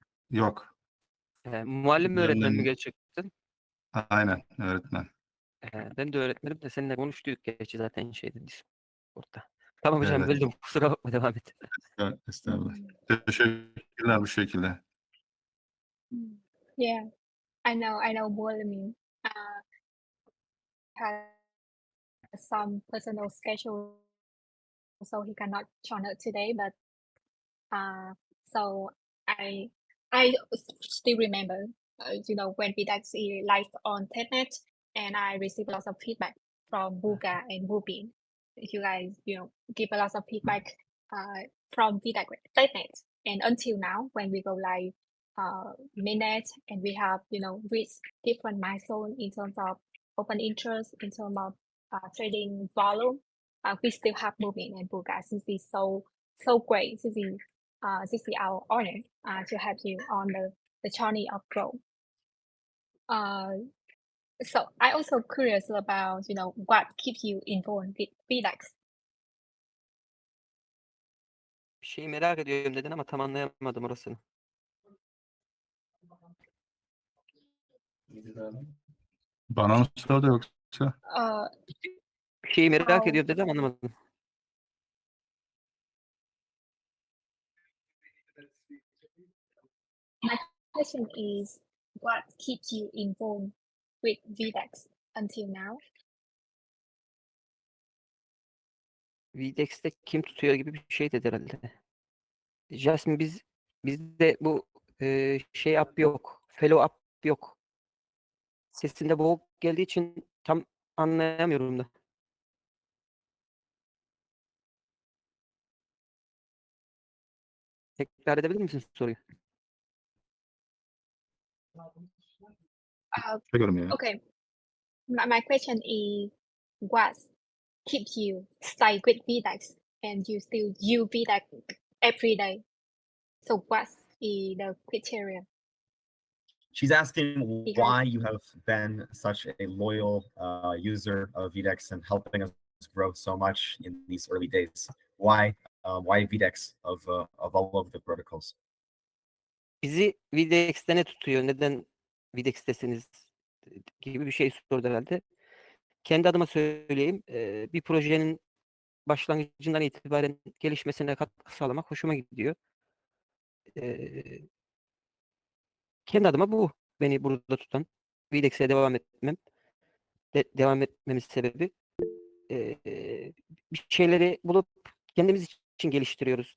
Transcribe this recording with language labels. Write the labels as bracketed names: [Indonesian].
[Turkish] Yok. Muallim mi, öğretmen mi Ben- gerçekten? Aynen öğretmen. Ben de öğretmenim de seninle konuştuk gerçi zaten Discord'da. Tamam hocam, Evet. böldüm. Kusura bakma, devam et. Estağfurullah. Teşekkürler bu şekilde. [English] Yeah, I know Mualamin has some personal schedule, so he cannot join us today. But so I still remember, when VDEX is live on TEDnet, and I received lots of feedback from Buğra and Mubin. You guys, give a lot of feedback from VDEX TEDnet, and until now, when we go live mainnet, and we have reached different milestones in terms of open interest, in terms of trading volume. We still have Mubin and Buğra. This is so great. This is our honor to have you on the journey of growth. So I also curious about what keeps you involved with VDEX. [Turkish] Bir şeyi merak ediyorum dedin ama tam anlayamadım orasını. Bana mı sordu yoksa? Bir şeyi merak Oh. ediyorum dedin ama anlamadım. [English] My question is, what keeps you involved with VDEX until now? [Turkish] VDEX'te kim tutuyor gibi bir şey dedi herhalde. Jasmine, bizde bu şey up yok. Fellow up yok. Sesinde boğuk geldiği için tam anlayamıyorum da. Tekrar edebilir misin soruyu? Biliyorum ya. [English] Okay. My question is, what keeps you stay with VDEX and you still use VDEX every day? So what's the criteria? She's asking Because why you have been such a loyal user of VDEX and helping us grow so much in these early days. Why VDEX of all of the protocols? [Turkish] Bizi VDEX'te ne tutuyor? Neden VDEX'tesiniz? Gibi bir şey sordu herhalde. Kendi adıma söyleyeyim. Bir projenin başlangıcından itibaren gelişmesine katkı sağlamak hoşuma gidiyor. Kendi adıma bu beni burada tutan. VDEX'e devam etmemin sebebi bir şeyleri bulup kendimiz için geliştiriyoruz.